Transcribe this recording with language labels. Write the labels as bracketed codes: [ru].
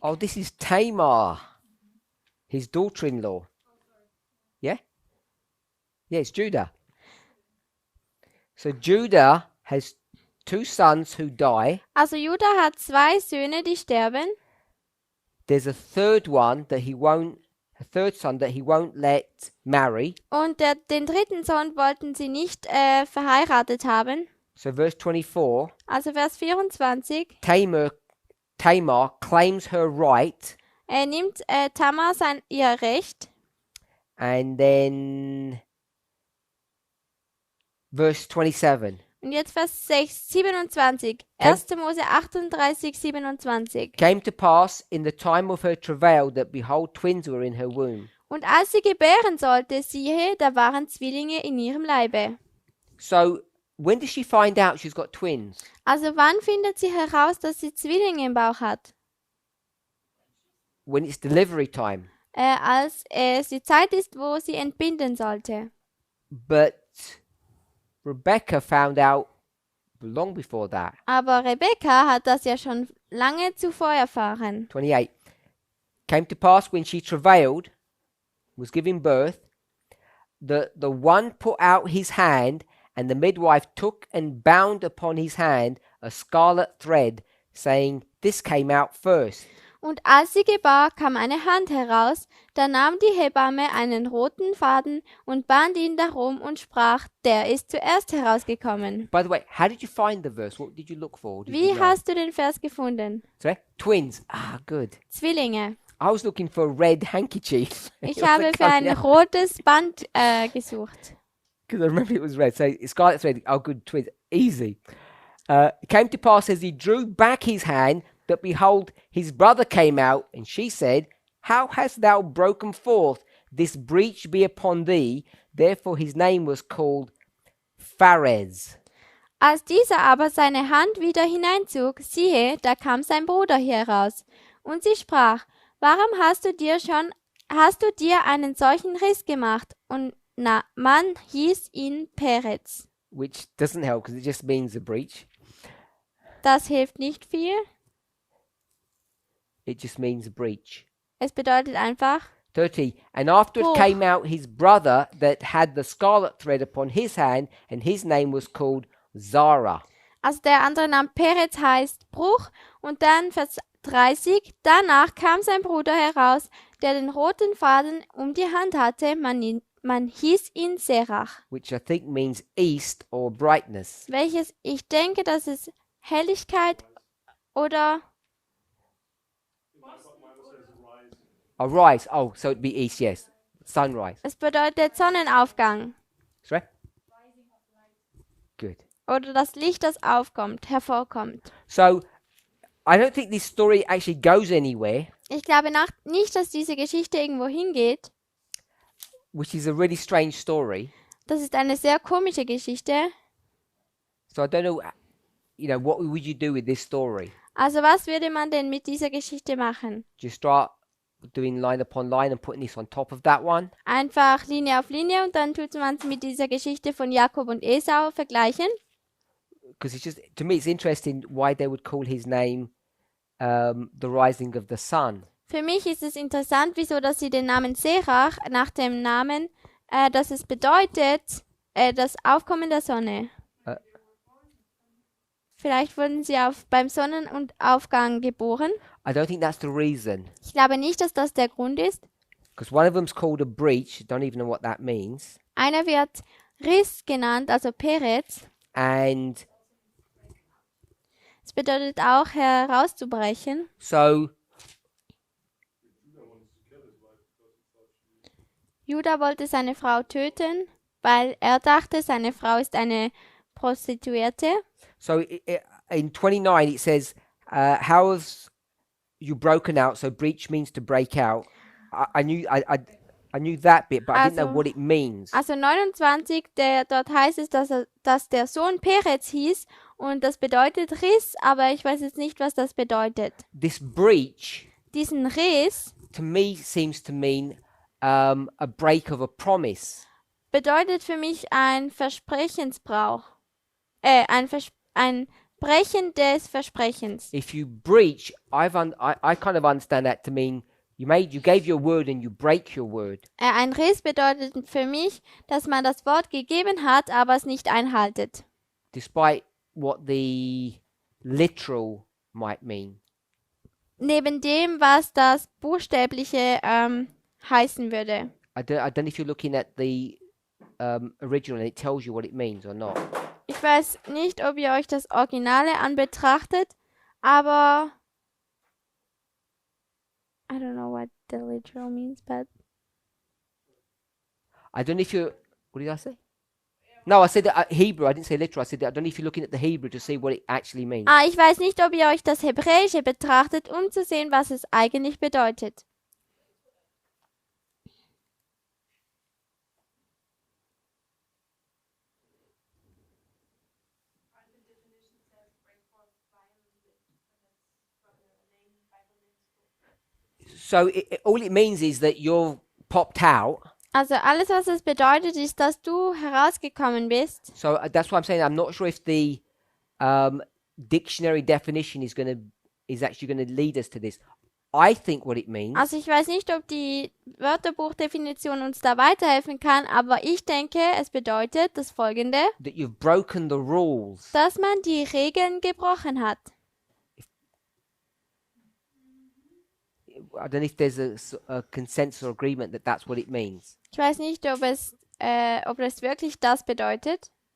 [en] Oh, this is Tamar, his daughter-in-law. Yeah? Yeah, it's Judah. So Judah has 2 sons who die. [de] Also Judah hat 2 Söhne, die sterben. [en] There's a third son that he won't let marry. [de] Und den 3. Sohn wollten sie nicht verheiratet haben. [en] So verse 24, [de] Also Vers 24. [en] Tamar claims her right, [de] Nimmt Tamar ihr Recht. [en] and then verse 27. [de] Und jetzt Vers 27. 1. Mose 38, 27. [en] Came to pass in the time of her travail that behold twins were in her womb. [de] Und als sie gebären sollte, siehe, da waren Zwillinge in ihrem Leibe. [en] So when does she find out she's got twins? [de] Also wann findet sie heraus, dass sie Zwillinge im Bauch hat? [en] When it's delivery time. [de] Als es die Zeit ist, wo sie entbinden sollte. [en] But Rebecca found out long before that. [de] Aber Rebekka hat das ja schon lange zuvor erfahren. [en] 28. Came to pass when she travailed, was giving birth, the one put out his hand, and the midwife took and bound upon his hand a scarlet thread, saying, This came out first. [de] Und als sie gebar, kam eine Hand heraus, da nahm die Hebamme einen roten Faden und band ihn darum und sprach, der ist zuerst herausgekommen. [en] By the way, how did you find the verse? What did you look for? Did [de] Wie [en] you know? [de] hast du den Vers gefunden? [en] Sorry? Twins. Good. [de] Zwillinge. [en] I was looking for a red handkerchief. [de] Ich habe für ein rotes Band gesucht. [en] because I remember it was red. So scarlet thread. Oh, good twins. Easy. It came to pass as he drew back his hand that behold, his brother came out, and she said, how hast thou broken forth? This breach be upon thee. Therefore his name was called Pharez. [de] Als dieser aber seine Hand wieder hineinzog, siehe, da kam sein Bruder heraus. Und sie sprach, warum hast du dir einen solchen Riss gemacht? Und man hieß ihn Perez. [en] Which doesn't help because it just means a breach. [de] Das hilft nicht viel. [en] It just means a breach. [de] Es bedeutet einfach [en] 30. And afterward [de] Bruch. [en] came out his brother that had the scarlet thread upon his hand, and his name was called Zara. [de] Also der andere Name Perez heißt Bruch und dann Vers 30, danach kam sein Bruder heraus, der den roten Faden um die Hand hatte, man hieß ihn Serach, [en] Which I think means east or brightness. [de] welches ich denke, dass es Helligkeit oder [en] Arise. Oh, so it'd be east, yes. Sunrise. [de] es bedeutet Sonnenaufgang [en] Sorry? Good. [de] oder das Licht, das aufkommt, hervorkommt. [en] So I don't think this story actually goes anywhere, [de] Ich glaube nicht, dass diese Geschichte irgendwo hingeht. [en] which is a really strange story. [de] Das ist eine sehr komische Geschichte. [en] So I don't know, what would you do with this story? [de] Also was würde man denn mit dieser Geschichte machen? [en] Do you start doing line upon line and putting this on top of that one? [de] Einfach Linie auf Linie und dann tut man es mit dieser Geschichte von Jakob und Esau vergleichen. [en] Because it's just, to me, it's interesting why they would call his name the rising of the sun. [de] Für mich ist es interessant, wieso dass sie den Namen Serach nach dem Namen, dass es bedeutet, das Aufkommen der Sonne. Vielleicht wurden sie beim Sonnenaufgang geboren. [en] I don't think that's the reason. [de] Ich glaube nicht, dass das der Grund ist. [en] Because one of them's called a breach. Don't even know what that means. [de] Einer wird Riss genannt, also Perez. [en] And [de] Es bedeutet auch herauszubrechen. [en] so [de] Judah wollte seine Frau töten, weil er dachte, seine Frau ist eine Prostituierte. [en] So in 29 it says, "How have you broken out?" So breach means to break out. I knew that bit, but I didn't know [de] Also- [en] what it means. [de] Also 29, dort heißt es, dass der Sohn Perez hieß und das bedeutet Riss, aber ich weiß jetzt nicht, was das bedeutet. [en] This breach [de] Diesen Riss [en] to me seems to mean a break of a promise. [de] bedeutet für mich ein Versprechensbrauch. Ein Brechen des Versprechens. [en] If you breach, I kind of understand that to mean you gave your word and you break your word. [de] Ein Riss bedeutet für mich, dass man das Wort gegeben hat, aber es nicht einhaltet. [en] Despite what the literal might mean. [de] Neben dem, was das Buchstäbliche heißen würde. [en] I don't know if you're looking at the original and it tells you what it means or not. [de] Ich weiß nicht, ob ihr euch das Originale anbetrachtet, aber [en] I don't know what the literal means, but I don't know if you're. What did I say? No, I said Hebrew. I didn't say literal. I said I don't know if you're looking at the Hebrew to see what it actually means. [de] ich weiß nicht, ob ihr euch das Hebräische betrachtet, um zu sehen, was es eigentlich bedeutet. [en] So all it means is that you're popped out. [de] Also alles, was es bedeutet, ist, dass du herausgekommen bist. [en] So that's why I'm saying I'm not sure if the dictionary definition is actually going to lead us to this. I think what it means [de] Also ich weiß nicht, ob die Wörterbuchdefinition uns da weiterhelfen kann, aber ich denke, es bedeutet das Folgende, [en] that you've broken the rules. [de] dass man die Regeln gebrochen hat. [en] I don't know if there's a consensus or agreement that that's what it means. [de] Ich weiß nicht, ob es wirklich das bedeutet.